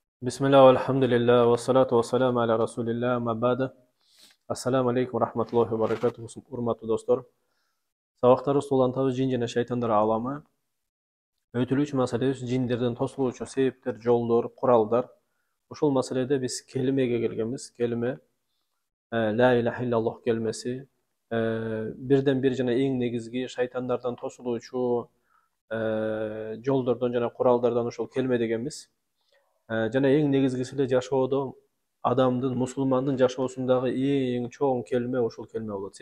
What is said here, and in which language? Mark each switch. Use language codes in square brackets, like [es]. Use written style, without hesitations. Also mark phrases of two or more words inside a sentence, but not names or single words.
[ar] بسم الله، الحمد لله، والصلاة والسلام على رسول الله، أما بعد. السلام عليكم ورحمة الله وبركاته, [ky] urmatlı dostlar. Sabaqtары сулантабыз жин жана шайтандар аламы. Өтүлүүчү маселебиз жиндерден тосулуучу себептер, жолдор, куралдар. Ушул маселеде биз келимеге келгенбиз. Келиме [ar] لا إله إلا الله [ky] келмеси. Бирден бир жана эң негизги шайтандардан тосулуучу жолдордон жана куралдардан ушул келме дегенбиз. Жана эң негизгиси эле жашоодо адамдын, мусулмандын жашоосундагы эң чоң келме ушул келме болот.